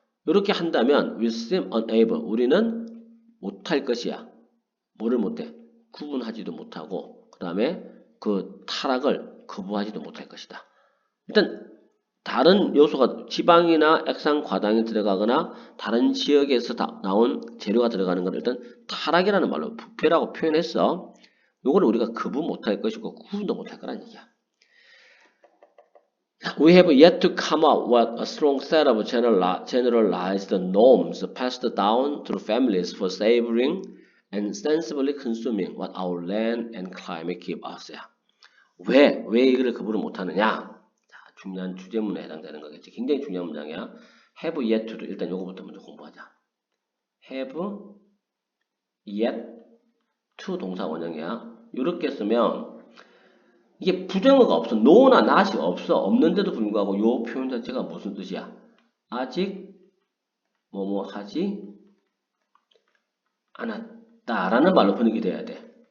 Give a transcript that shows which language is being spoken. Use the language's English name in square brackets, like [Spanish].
[Korean] 이렇게 한다면 [English] we seem unable. [Korean] 우리는 못할 것이야. 뭐를 못해? 구분하지도 못하고 그 다음에 그 타락을 거부하지도 못할 것이다. 일단 다른 요소가 지방이나 액상과당이 들어가거나 다른 지역에서 나온 재료가 들어가는 걸 일단 타락이라는 말로 부패라고 표현했어. 요거를 우리가 거부 못할 것이고 구분도 못할 거란 얘기야. [English] We have yet to come up with a strong set of generalized norms passed down through families for savoring and sensibly consuming what our land and climate give us. [Korean] 왜 이걸 거부를 못하느냐? 중요한 주제문에 해당되는 거겠지. 굉장히 중요한 문장이야. have yet to도 일단 요거부터 먼저 공부하자. have yet to 동사 원형이야. 이렇게 쓰면 이게 부정어가 없어. no나 not이 없어. 없는데도 불구하고 요 표현 자체가 무슨 뜻이야? 아직 뭐뭐 하지 않았다라는 말로 번역이 돼야 돼.